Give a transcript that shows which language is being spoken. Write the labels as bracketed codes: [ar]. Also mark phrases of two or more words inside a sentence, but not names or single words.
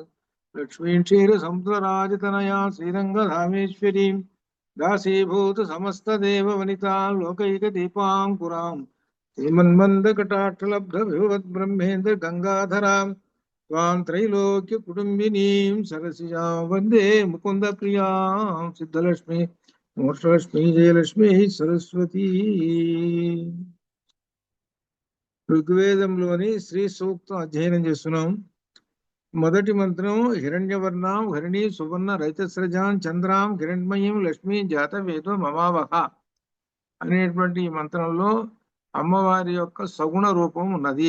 [sa] लक्ष्मीं क्षीरसमुद्रराजतनया श्रीरङ्गधामेश्वरीं दासीभूत समस्तदेववनितां लोकैकदीपाङ्कुराम् श्रीमन्मन्दकटाक्षलब्धविभवद्ब्रह्मेन्द्र गङ्गाधराम् त्वां त्रैलोक्यकुटुम्बिनीं सरसिजां वन्दे मुकुन्दप्रियां सिद्धलक्ष्मी మోక్షలక్ష్మి జయలక్ష్మి సరస్వతి. [te] ఋగ్వేదంలోని శ్రీ సూక్తం అధ్యయనం చేస్తున్నాం. మొదటి మంత్రం [sa] హిరణ్యవర్ణాం హరిణి సువర్ణ రైతస్రజాం చంద్రాం హిరణ్మయీం లక్ష్మీ జాతవేదో మమావహ [te] అనేటువంటి ఈ మంత్రంలో అమ్మవారి యొక్క సగుణ రూపం ఉన్నది.